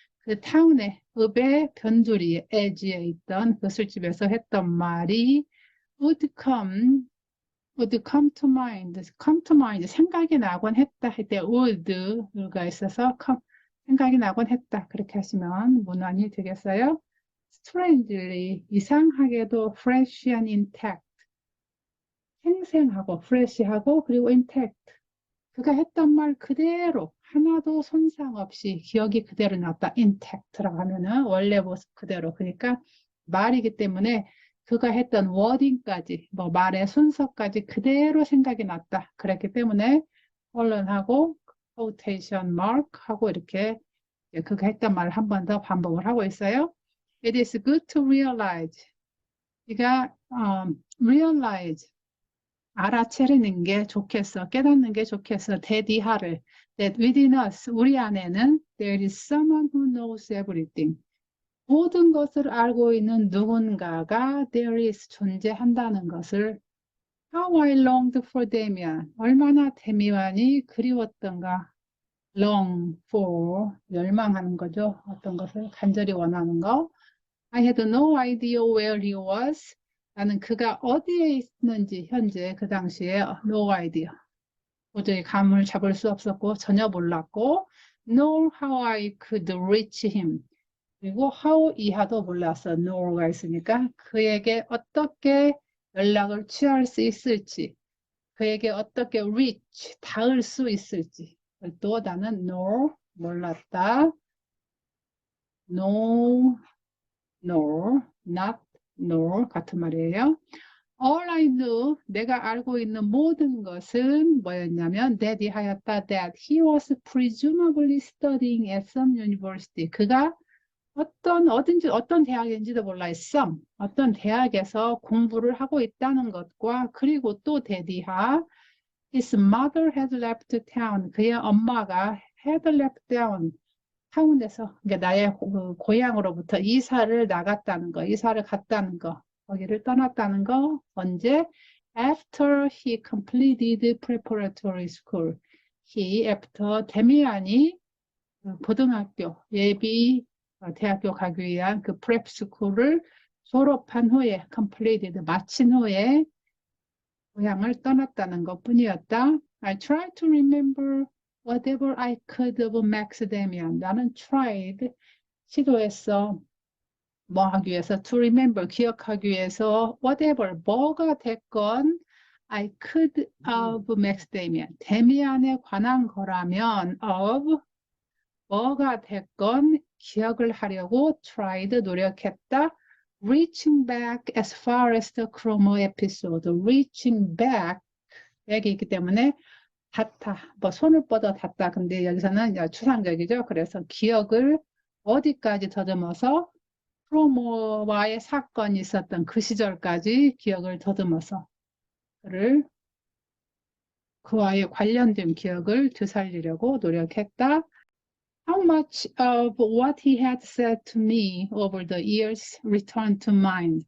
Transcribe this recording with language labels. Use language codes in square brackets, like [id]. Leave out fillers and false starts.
[ko] 그 타운의 읍의 변두리 edge에 있던 그 술집에서 했던 말이 [en] would come to mind. come to mind. [ko] 생각이 나곤 했다 할 때 would가 있어서 생각이 나곤 했다. 그렇게 하시면 문안이 되겠어요. [en] strangely, [ko] 이상하게도 [en] fresh and intact. [ko] 생생하고 fresh하고 그리고 intact. 그가 했던 말 그대로 하나도 손상 없이 기억이 그대로 났다. intact라고 하면은 원래 모습 그대로. 그러니까 말이기 때문에 그가 했던 워딩까지 뭐 말의 순서까지 그대로 생각이 났다. 그랬기 때문에 colon하고 quotation mark 하고 이렇게 그가 했던 말을 한 번 더 반복을 하고 있어요. [en] It is good to realize. [ko] 네가 realize 알아채리는 게 좋겠어. 깨닫는 게 좋겠어. 대디하를. [en] That within us, [ko] 우리 안에는 [en] there is someone who knows everything. [ko] 모든 것을 알고 있는 누군가가 there is 존재한다는 것을 [en] How I longed for Damien. [ko] 얼마나 데미안이 그리웠던가. long for, 열망하는 거죠. 어떤 것을 간절히 원하는 거. [en] I had no idea where he was. [ko] 나는 그가 어디에 있는지 현재 그 당시에 no idea. 도저히 감을 잡을 수 없었고 전혀 몰랐고 [en] nor how I could reach him. [ko] 그리고 how 이하도 몰랐어. nor가 있으니까 그에게 어떻게 연락을 취할 수 있을지 그에게 어떻게 reach, 닿을 수 있을지 또 나는 nor 몰랐다. no, nor, not nor 같은 말이에요. [en] All I knew, [ko] 내가 알고 있는 모든 것은 뭐였냐면 that이 하였다. [en] That he was presumably studying at some university. [ko] 그가 어떤 대학인지도 몰라. some, 어떤 대학에서 공부를 하고 있다는 것과 그리고 또 대디하 [en] his mother had left town. [ko] 그의 엄마가 [en] had left town. [ko] 타운에서 그러니까 나의 고향으로부터 이사를 나갔다는 거, 이사를 갔다는 거, 거기를 떠났다는 거 언제? [en] After he completed preparatory school. [ko] He after 데미안이 고등학교 예비 대학교 가기 위한 그 prep school을 졸업한 후에 completed 마친 후에 고향을 떠났다는 것뿐이었다. [en] I tried to remember whatever I could of Max Damian. [ko] 나는 tried, 시도했어. 뭐 하기 위해서? [en] To remember, [ko] 기억하기 위해서 [en] whatever, 뭐가 됐건 I could of Max Damian. [ko] 데미안에 관한 거라면 of, 뭐가 됐건 기억을 하려고 tried, 노력했다. [en] Reaching back as far as the Chromo episode. [ko] Reaching back, back이 있기 때문에 닿다, 뭐 손을 뻗어 닿다. 근데 여기서는 추상적이죠. 그래서 기억을 어디까지 더듬어서 크로모와의 사건이 있었던 그 시절까지 기억을 더듬어서 그와의 관련된 기억을 되살리려고 노력했다. [en] How much of what he had said to me over the years returned to mind.